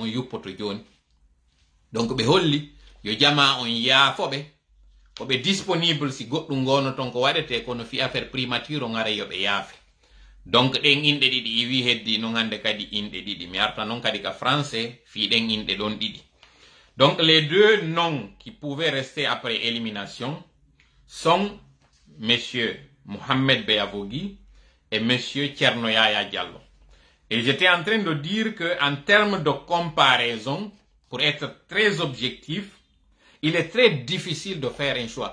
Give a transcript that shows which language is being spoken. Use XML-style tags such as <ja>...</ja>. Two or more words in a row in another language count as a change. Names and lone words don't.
<ff>yuppoto joni donc ɓe holli yo jama on yaafoɓe koɓe disponible si goɗɗum gono ton ko waɗete kono fi</ff> <fr>affaire primature</fr> <ff>o ngara yoɓe yaafe donc ɗen inɗe ɗiɗi iwi heddi non hande kadi inɗe ɗiɗi mi arta non kadi ka français fi ɗen inɗe ɗon ɗiɗi</ff> <fr>donc les deux noms qui pouvaient rester après élimination sont monsieur Mohamed Beyavogui et monsieur Thierno Yaya Diallo. Et j'étais en train de dire que en termes de comparaison, pour être très objectif, il est très difficile de faire un choix.</fr>